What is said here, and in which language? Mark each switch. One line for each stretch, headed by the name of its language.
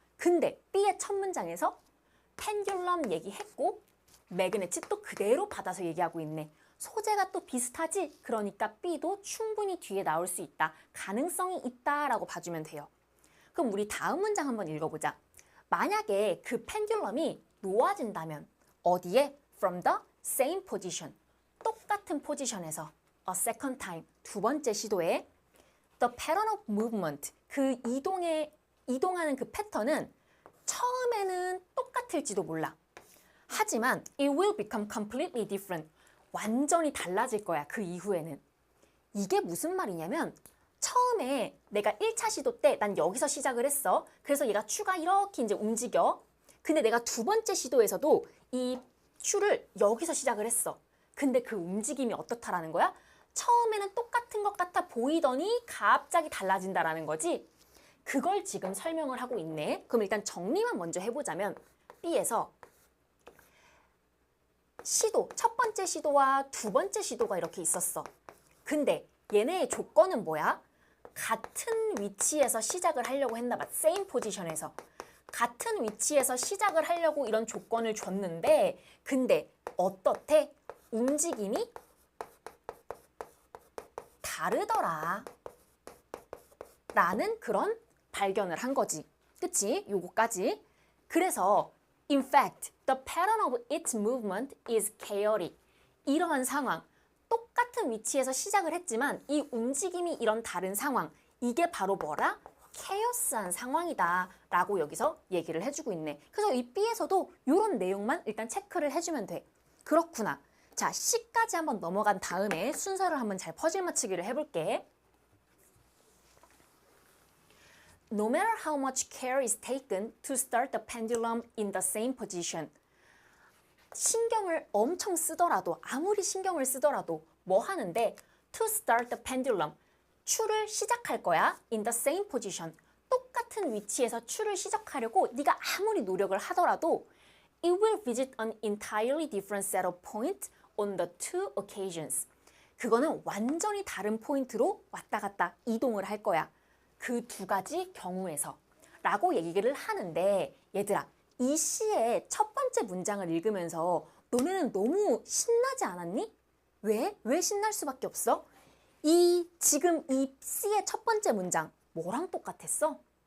Korean: 근데 B의 첫 문장에서 펜듈럼 얘기했고 매그네트 또 그대로 받아서 얘기하고 있네. 소재가 또 비슷하지? 그러니까 B도 충분히 뒤에 나올 수 있다. 가능성이 있다라고 봐주면 돼요. 그럼 우리 다음 문장 한번 읽어보자. 만약에 그 펜듈럼이 놓아진다면 어디에?
English: From the same position.
Korean: 똑같은 포지션에서
English: a second time.
Korean: 두 번째 시도에
English: the pattern of movement.
Korean: 그 이동하는 그 패턴은 처음에는 똑같을지도 몰라. 하지만
English: it will become completely different.
Korean: 완전히 달라질 거야. 그 이후에는. 이게 무슨 말이냐면 처음에 내가 1차 시도 때 난 여기서 시작을 했어. 그래서 얘가 추가 이렇게 이제 움직여. 근데 내가 두 번째 시도에서도 이 추를 여기서 시작을 했어. 근데 그 움직임이 어떻다라는 거야? 처음에는 똑같은 것 같아 보이더니 갑자기 달라진다라는 거지. 그걸 지금 설명을 하고 있네. 그럼 일단 정리만 먼저 해보자면 B에서 시도, 첫 번째 시도와 두 번째 시도가 이렇게 있었어. 근데 얘네의 조건은 뭐야? 같은 위치에서 시작을 하려고 했나 봐. same 포지션에서. 같은 위치에서 시작을 하려고 이런 조건을 줬는데 근데 어떻대? 움직임이 다르더라. 라는 그런 발견을 한 거지. 그치? 요거까지. 그래서
English: in fact, the pattern of its movement is chaotic.
Korean: 이러한 상황. 똑같은 위치에서 시작을 했지만 이 움직임이 이런 다른 상황. 이게 바로 뭐라? 케오스한 상황이다 라고 여기서 얘기를 해주고 있네. 그래서 이 B에서도 이런 내용만 일단 체크를 해주면 돼. 그렇구나. 자, C까지 한번 넘어간 다음에 순서를 한번 잘 퍼즐 맞추기를 해볼게.
English: No matter how much care is taken to start the pendulum in the same position.
Korean: 신경을 엄청 쓰더라도 아무리 신경을 쓰더라도 뭐 하는데
English: to start the pendulum.
Korean: 추를 시작할 거야.
English: in the same position.
Korean: 똑같은 위치에서 추를 시작하려고 네가 아무리 노력을 하더라도
English: it will visit an entirely different set of points on the two occasions.
Korean: 그거는 완전히 다른 포인트로 왔다 갔다 이동을 할 거야. 그 두 가지 경우에서 라고 얘기를 하는데 얘들아 이 시의 첫 번째 문장을 읽으면서 너네는 너무 신나지 않았니? 왜? 왜 신날 수밖에 없어? 지금 이 C의 첫 번째 문장 뭐랑 똑같았어?